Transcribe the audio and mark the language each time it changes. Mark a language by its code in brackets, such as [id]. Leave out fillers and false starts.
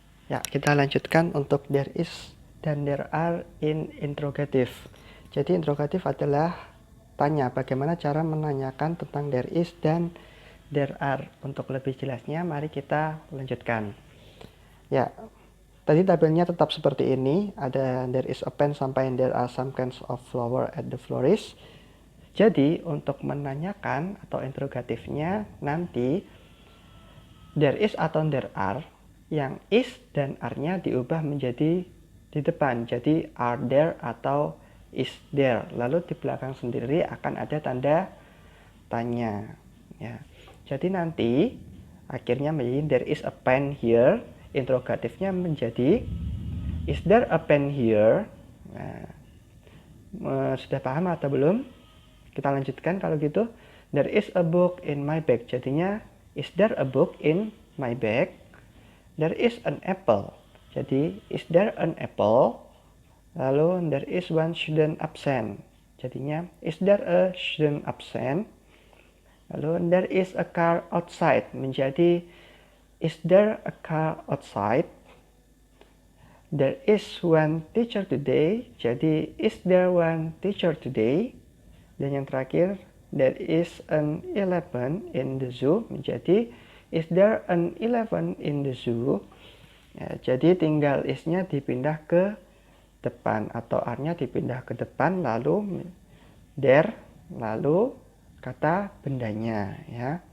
[id] Ya, kita lanjutkan untuk [en] there is [id] dan [en] there are in interrogative. [id] Jadi interrogative adalah tanya, bagaimana cara menanyakan tentang [en] there is [id] dan [en] there are. [id] Untuk lebih jelasnya, mari kita lanjutkan. Ya, tadi tabelnya tetap seperti ini. Ada [en] there is a pen [id] sampai [en] there are some kinds of flower at the florist. [id] Jadi, untuk menanyakan atau interrogatifnya nanti [en] there is [id] atau [en] there are, [id] yang is dan are-nya diubah menjadi di depan. Jadi, [en] are there [id] atau [en] is there. [id] Lalu di belakang sendiri akan ada tanda tanya. Ya. Jadi nanti akhirnya menjadi [en] there is a pen here. [id] Interrogatifnya menjadi [en] is there a pen here. [id] Nah, sudah paham atau belum? Kita lanjutkan kalau gitu. [en] There is a book in my bag. [id] Jadinya [en] is there a book in my bag? There is an apple. [id] Jadi [en] is there an apple? [id] Lalu, [en] there is one student absent. [id] Jadinya, [en] is there a student absent? [id] Lalu, [en] there is a car outside. [id] Menjadi, [en] is there a car outside? There is one teacher today. [id] Jadi, [en] is there one teacher today? [id] Dan yang terakhir, [en] there is an elephant in the zoo. [id] Menjadi, [en] Is there an elephant in the zoo? [id] Ya, jadi tinggal is-nya dipindah ke depan atau are-nya dipindah ke depan, lalu there, lalu kata bendanya ya.